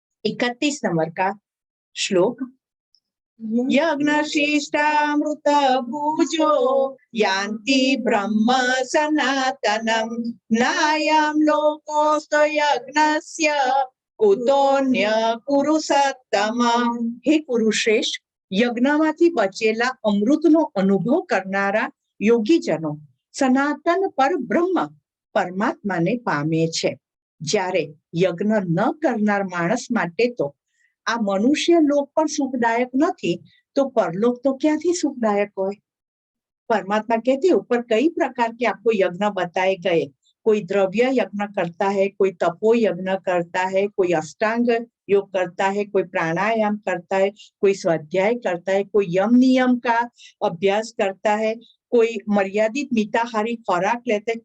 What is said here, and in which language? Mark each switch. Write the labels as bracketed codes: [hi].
[hi] 31 number का श्लोक। [sa] यज्ञशिष्टामृत भुजो यान्ति ब्रह्म सनातनम नायं लोकोस्त यज्ञस्य कुतोन्य कुरु सत्तम। [gu] हे पुरुषेष्ठ, યજ્ઞમાંથી બચેલા અમૃતનો અનુભવ કરનારા યોગીજનો સનાતન પર બ્રહ્મ પરમાત્માને પામે છે, જ્યારે યજ્ઞ ન કરનાર માણસ માટે તો આ મનુષ્ય લોક પણ સુખદાયક નથી तो परलोक तो क्या थी सुखदायक हो। [hi] परमात्मा कहते ऊपर कई प्रकार के आपको यज्ञ बताए गए। कोई द्रव्य यज्ञ करता है, कोई तपो यज्ञ करता है, कोई अष्टांग योग करता है, कोई प्राणायाम करता है, कोई स्वाध्याय करता है, कोई यम नियम का अभ्यास करता है, कोई मर्यादित मिताहारी खुराक लेता है।